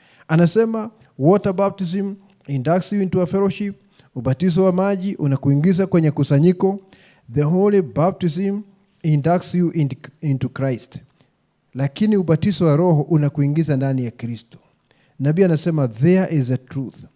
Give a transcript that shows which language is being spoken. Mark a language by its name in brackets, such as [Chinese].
[Swahili] Anasema [English] water baptism inducts you into a fellowship. [Swahili] Ubatizo wa maji unakuingiza kwenye kusanyiko. [English] The holy baptism inducts you into Christ. [Swahili] Lakini ubatizo wa Roho unakuingiza ndani ya Kristo. Nabii anasema [English] there is a truth.